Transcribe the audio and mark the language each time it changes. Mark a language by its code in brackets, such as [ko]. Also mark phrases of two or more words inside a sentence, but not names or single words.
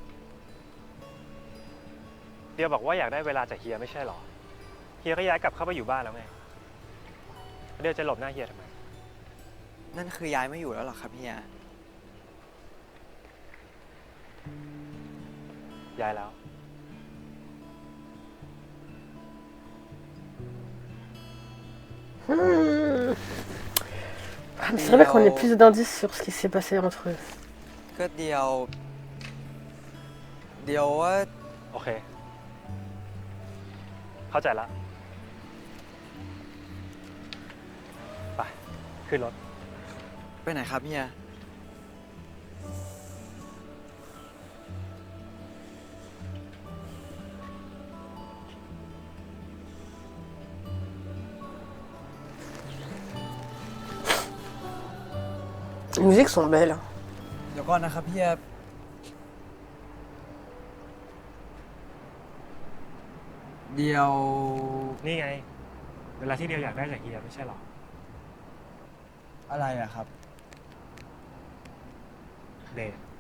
[th] เดียวบอกว่าอยากได้เวลาจากเฮียไม่ใช่หรอ เฮียก็ย้ายกลับเข้าไปอยู่บ้านแล้วไง เดียวจะหลบหน้าเฮียทำไม นั่นคือย้ายไม่อยู่แล้วหรอครับเฮีย ย้ายแล้ว [fr] C'est vrai qu'on ait plus d'indices sur ce qui s'est passé entre eux. [th] ก็เดียวว่า โอเค เข้าใจละ ไป ขึ้นรถ ไปไหนครับเฮีย [fr] Les musiques sont belles. [th] เดี๋ยวก่อนนะครับเฮีย เดียว นี่ไง เวลาที่เดียวอยากได้จากเฮียไม่ใช่หรอ อะไรอะครับ เดท